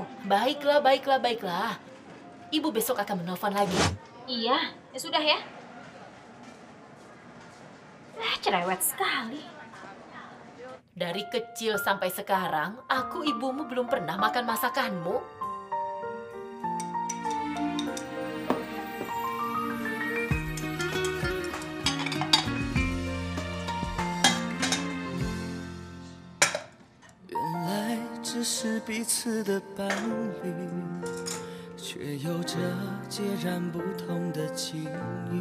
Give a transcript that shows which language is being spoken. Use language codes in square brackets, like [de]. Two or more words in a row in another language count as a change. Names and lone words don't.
[id] Baiklah. Ibu besok akan menelpon lagi. Iya, ya sudah ya. Cerewet sekali. Dari kecil sampai sekarang, aku ibumu belum pernah makan masakanmu. [zh] 只是彼此的伴侣，却有着截然不同的境遇。